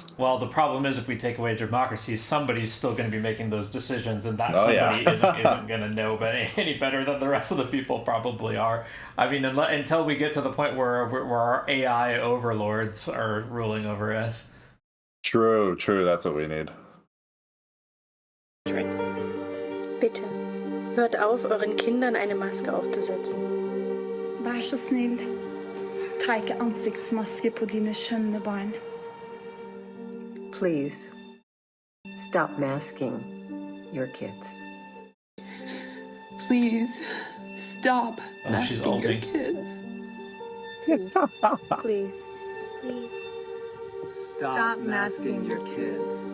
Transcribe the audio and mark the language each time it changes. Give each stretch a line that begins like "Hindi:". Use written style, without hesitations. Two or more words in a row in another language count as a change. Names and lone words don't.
English: Well, the problem is, if we take away democracy, somebody's still going to be making those decisions, and that somebody isn't going to know any better than the rest of the people probably are. I mean, until we get to the point where our AI overlords are ruling over us. True. That's what we need.
German: Bitte, hört auf, euren Kindern eine Maske aufzusetzen.
Norwegian: Vær så snill, ta ikke ansiktsmaske på dine skjønne barn.
English: please stop masking your kids. Please stop Oh, she's masking your oldie. kids. Please, please stop masking your kids.